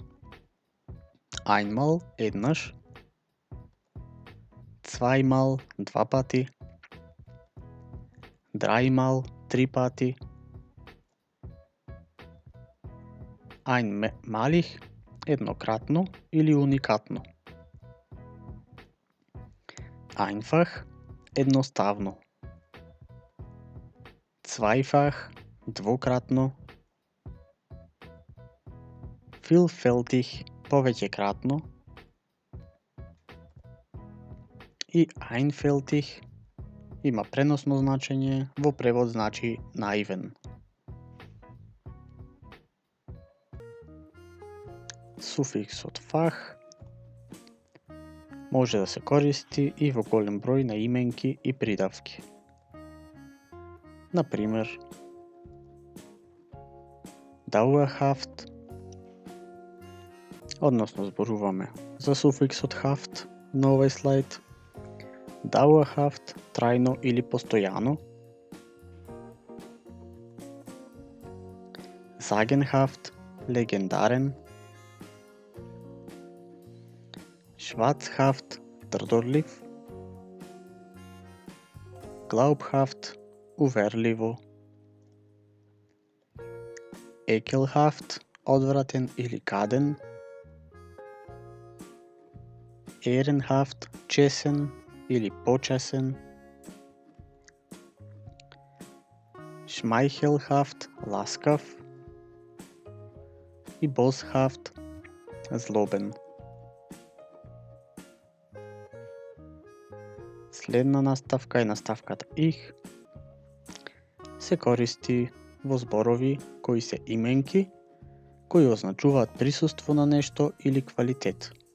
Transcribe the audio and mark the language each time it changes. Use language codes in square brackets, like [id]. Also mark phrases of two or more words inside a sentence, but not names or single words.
[mk] Einmal, еднаш, zweimal, два пати, dreimal, три пати, einmalig, еднократно или уникатно, einfach, едноставно, zweifach, двократно, vielfältig, повеќекратно и einfältig има преносно значење, во превод значи наивен. Суфиксот fach може да се користи и во голем број на именки и придавки. Например, dauerhaft, односно зборуваме за суфиксот haft на овој слайд. Dauerhaft, трајно или постојано. Sagenhaft, легендарен. Schwarzhaft, трдорлив. Glaubhaft, уверливо. Ekelhaft, одвратен или гаден. Ehrenhaft, чесен или почесен. Schmeichelhaft, ласкав. И boshaft, злобен. Следна наставка е наставката их. Се користи во зборови кои се именки, кои означуваат присуство на нешто или квалитет.